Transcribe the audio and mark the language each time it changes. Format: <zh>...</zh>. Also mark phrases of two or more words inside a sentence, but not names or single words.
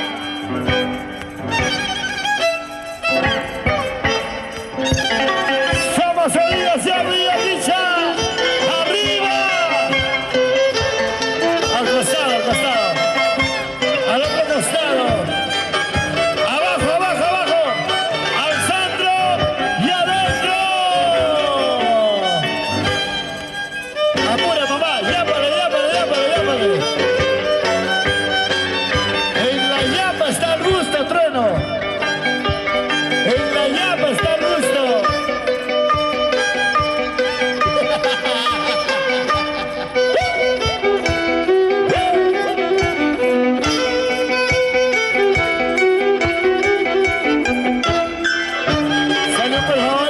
<es>Somos oídos y arriba, dicha. ¡Arriba! Al costado, al costado. Al otro costado. Abajo, abajo, abajo. Al centro y adentro. Apura, mamá. Llápale, llápale, llápale, llápale. En la llama está el gusto, trueno. En la llama está el gusto. Salud, por favor.</es>